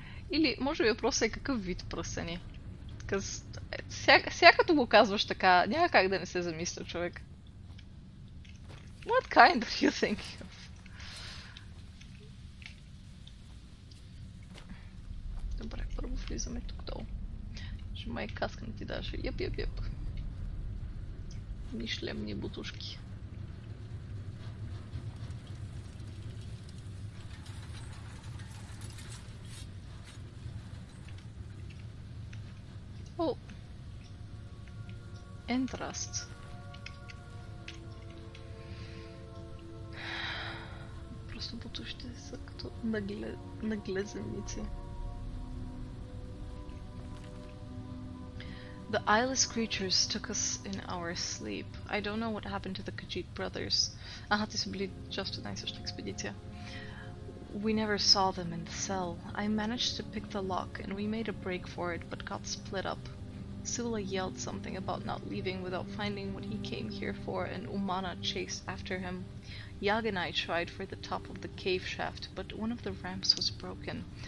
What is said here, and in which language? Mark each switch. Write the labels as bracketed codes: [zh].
[bg] Или, може би въпросът е какъв вид пръстени. Сега като го казваш така, няма как да не се замисля човек. [en] What kind are you thinking of? [bg] Добре, първо влизаме тук долу. Ще май каска не ти даже. Йеп. Ни шлем, ни бутушки. О! Ентраст. Просто бутушите са като наглезеници. [en] The eyeless creatures took us in our sleep. I don't know what happened to the Khajiit brothers. [bg] Те са били част от най-съща експедиция. [en] We never saw them in the cell. I managed to pick the lock and we made a break for it but got split up. Sula yelled something about not leaving without finding what he came here for and Umana chased after him. Yag and I tried for the top of the cave shaft, but one of the ramps was broken.